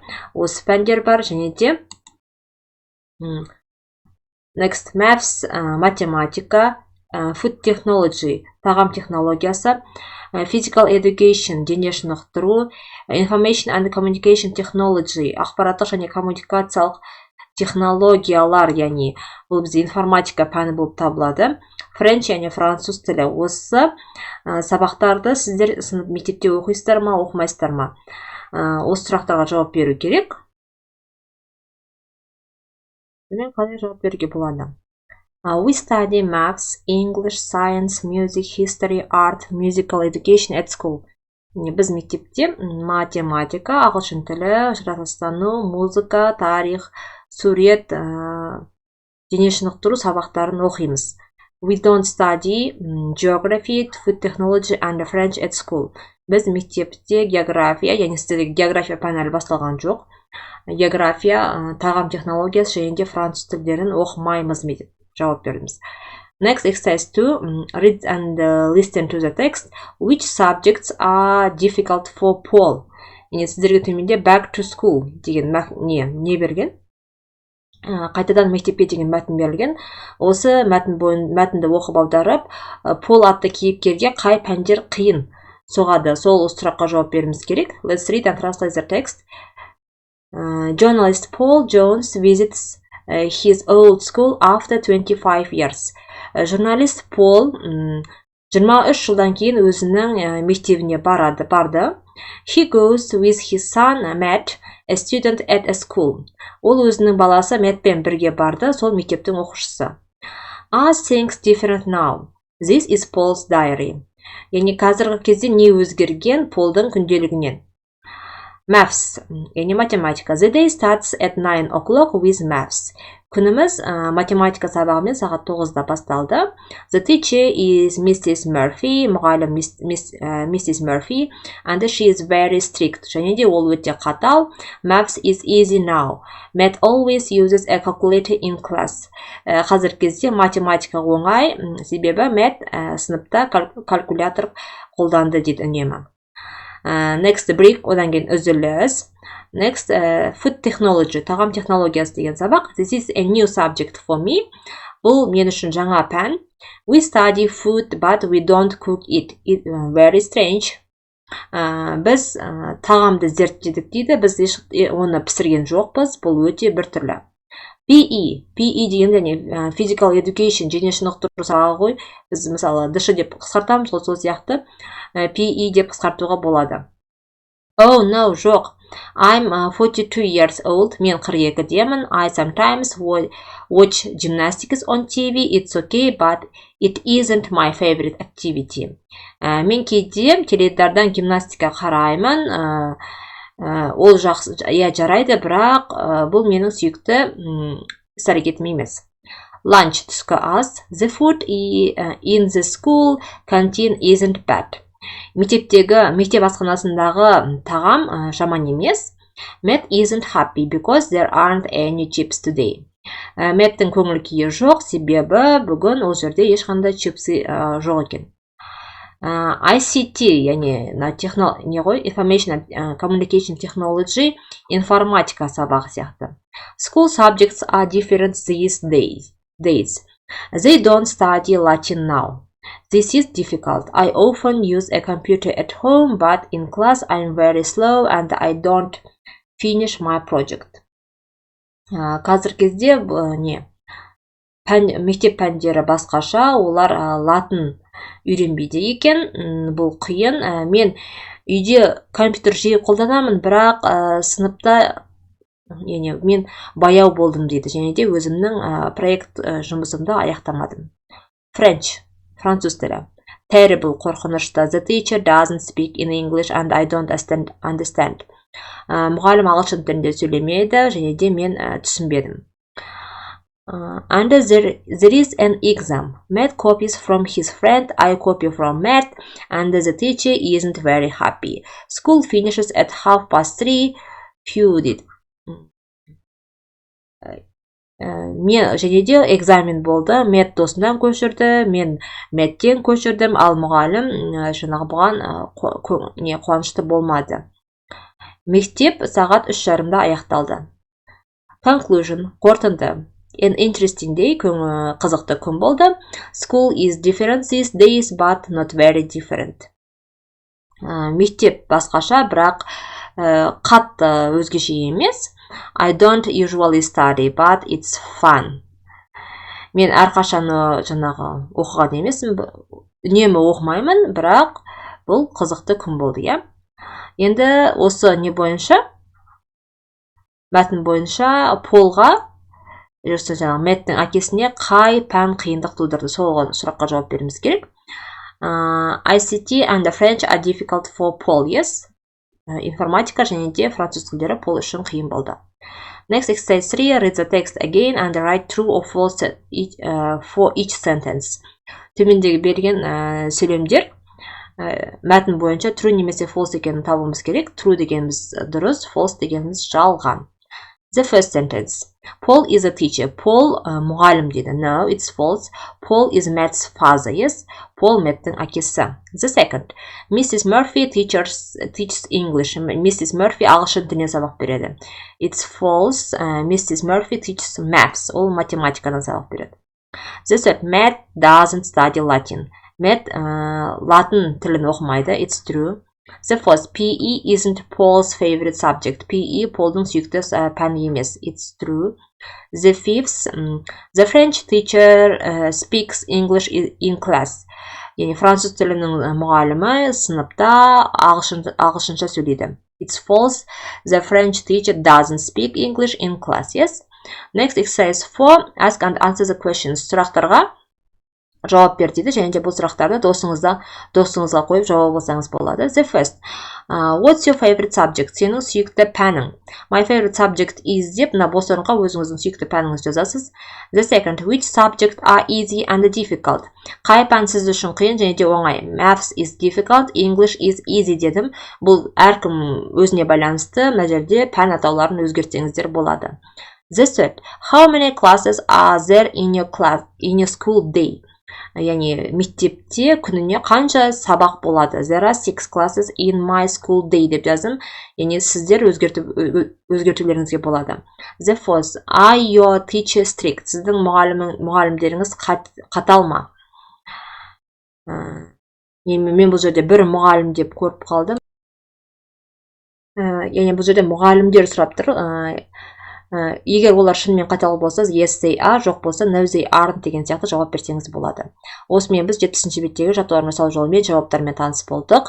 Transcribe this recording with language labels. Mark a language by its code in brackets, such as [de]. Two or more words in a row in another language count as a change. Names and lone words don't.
[kk] Осы пәндер бар, және де [en] Next, Maths, [kk] математика, [en] Food Technology, [kk] тағам технологиясы, [en] Physical Education, [kk] дене шынықтыру, [en] Information and Communication Technology, [kk] ақпараттық және коммуникациялық технологиялар, яғни бұл бізде информатика пәні болып табылады. French және француз тілі. Осы сабақтарды сіздер мектепте оқисыздар ма, оқымайсыздар ма? Осы сұрақтарға жауап беру керек. Мен қалай жауап беруге болады? [en] We study maths, English, science, music, history, art, musical education at school. [kk] Біз мектепте математика, ағылшын тілі, жаратылыстану, музыка, тарих, сурет, дене шынықтыру сабақтарын оқимыз. [en] We don't study geography, food technology and French at school. [kk] Біз мектепте география, яғни сіздерге география пәні әлі басталған жоқ. География, тағам технологиясы және де француз тілдерін оқымаймыз деп жауап бердіңіз. [en] Next, exercise 2. Read and listen to the text. Which subjects are difficult for Paul? [kk] Сіздерге төменде [en] back to school [kk] деген не берген? Қайтадан мектепке деген мәтін берілген. Осы мәтінді оқып аударып, Пол атты кейіпкерге қай пәндер қиын соғады? Сол сұраққа жауап беруіміз керек. [en] Let's read and translate the text. Journalist Paul Jones visits his old school after 25 years. [kk] Журналист Пол 23 жылдан кейін өзінің мектебіне барды. [en] He goes with his son Matt, a student at a school. [kk] Ол өзінің баласы Мэттпен бірге барды, сол мектептің оқушысы. [en] Are things different now? This is Paul's diary. [kk] Яғни қазіргі кезде не өзгерген Полдың күнделігінен? Maths, яғни математика. [en] The day starts at 9 o'clock with maths. [kk] Күніміз математика сабағымен сағат 9-да басталды. [en] The teacher is Mrs. Murphy, мұғалім Mrs. Murphy, and she is very strict. [kk] Және де ол өте қатал. [en] Maths is easy now. Matt always uses a calculator in class. [kk] Қазіргі кезде математика оңай, себебі Matt сыныпта калькулятор қолданды дейді үнемі. [en] Next break, [kk] одан кейін үзіліс. [en] Next, food technology, [kk] тағам технологиясы деген сабақ. [en] This is a new subject for me. [kk] Бұл мен үшін жаңа пән. [en] We study food, but we don't cook it. It's very strange. [kk] Біз тағамды зерттедік дейді. Біз оны пісірген жоқпыз. Бұл өте бір түрлі. PE деген [en] Physical Education, [kk] дене шынықтыру сабағы ғой. Біз мысалы ДШ деп қысқартамыз, сол сияқты PE деп қысқартуға болады. [en] Oh no, жоқ. I'm 42 years old. [kk] Мен 42-демін. [en] I sometimes watch gymnastics on TV. It's okay, but it isn't my favorite activity. [kk] Мен кейде теледидардан гимнастика қараймын. Ол жақсы, жарайды, бірақ бұл менің сүйікті іс-әрекетім емес. Lunch, түскі ас. [en] The food in the school canteen isn't bad. [kk] Мектеп асханасындағы тағам жаман емес. [en] Matt isn't happy because there aren't any chips today. [kk] Мэттің көңіл күйі жоқ, себебі бүгін ол жерде ешқандай чипсы жоқ екен. ICT, яғни не ғой, [en] Information Communication Technology, [kk] информатика сабағы сияқты. [en] School subjects are different these days. They don't study Latin now. This is difficult. I often use a computer at home, but in class I'm very slow and I don't finish my project. [kk] Қазір кезде мектеп пәндері басқаша, олар латын үйренбейді екен, бұл қиын. Мен үйде компьютер жиі қолданамын, бірақ сыныпта мен баяу болдым дейді, және де өзімнің проект жұмысымды аяқтамадым. French, француз тілі. Terrible, қорқынышты. [en] The teacher doesn't speak in English and I don't understand. [kk] Мұғалім ағылшын тілінде сөйлемейді, және де мен түсінбедім. [en] And there is an exam. Matt copies from his friend, I copy from Matt, and the teacher isn't very happy. School finishes at 3:30. Few did. [kk] Және де экзамен болды, Мэтт досынан көшірді, мен Мэттен көшірдім, ал мұғалім жаңағы бұған қуанышты болмады. Мектеп сағат 3:30-да аяқталды. Conclusion, қорытынды. [en] An interesting day, [kk] қызықты күн болды. [en] School is different these days, but not very different. [kk] Мектеп басқаша, бірақ қатты өзгеше емес. [en] I don't usually study, but it's fun. [kk] Мен әрқашан жаңағы оқыған емеспін, үнемі оқымаймын, бірақ бұл қызықты күн болды, иә. Енді осы не бойынша, мәтін бойынша Полға, жаңағы Мэттің әкесіне қай пән қиындық тудырды, сол сұраққа жауап беруіміз керек. [en] ICT and French are difficult for Paul, yes. [kk] Информатика және де француз тілдері Пол үшін қиын болды. [en] Next, exercise 3, read the text again and write true or false for each sentence. [kk] Төмендегі берген сөйлемдер мәтін бойынша true немесе false екенін табуымыз керек. True дегеніміз дұрыс, false дегеніміз жалған. [en] The first sentence. Paul is a teacher. Paul [kk] мұғалім дейді. [en] No, it's false. Paul is Matt's father. Yes. [kk] Paul Matt'ың әкесі. [en] The second. Mrs. Murphy teaches English. [kk] Mrs. Murphy ағылшын тілінен сабақ береді. [en] It's false. Mrs. Murphy teaches maths. [kk] Ол математикадан сабақ береді. [en] The third. Matt doesn't study Latin. [kk] Matt латын тілін оқымайды. [en] It's true. The fourth, PE isn't Paul's favorite subject. [kk] PE Paul'дың сүйікті пәні емес. [en] It's true. The fifth, the French teacher speaks English in class. [kk] Яғни француз тілінің мұғалімі сыныпта ағылшынша сөйлейді. [en] It's false. The French teacher doesn't speak English in class. Yes. Next, exercise 4, ask and answer the questions. [kk] Сұрақтарға жауап бер дейді, және де бұл сұрақтарды досыңызға қойып жауап алсаңыз болады. [en] The first, what's your favorite subject? [kk] Сенің сүйікті пәнің. [en] My favorite subject is [kk] деп, бос орынға өзіңіздің сүйікті пәніңізді жазасыз. [en] The second, which subject are easy and difficult? [kk] Қай пән сіз үшін қиын және де оңай? [en] Maths is difficult, English is easy дедім. [kk] Бұл әркім өзіне байланысты, мына жерде пән атауларын өзгертсеңіздер болады. [en] The third, how many classes are there in your school day? [kk] Яғни мектепте күніне қанша сабақ болады? [en] There are 6 classes in my school day [kk] деп жаздым. Яғни сіздер өзгертулеріңізге болады. [en] The fourth, are your teacher strict? [kk] Сіздің мұғалімдеріңіз қатал ма? Мен бұл жерде бір мұғалім деп көріп қалдым. Яғни бұл жерде мұғалімдер сұрап тұр. Егер олар шынымен қатал болса, [en] yes they are, [kk] жоқ болса, [en] no they aren't [kk] деген сияқты жауап берсеңіз болады. Осымен біз 70-ші беттегі жаттығулар жасау жолымен жауаптармен таныс болдық.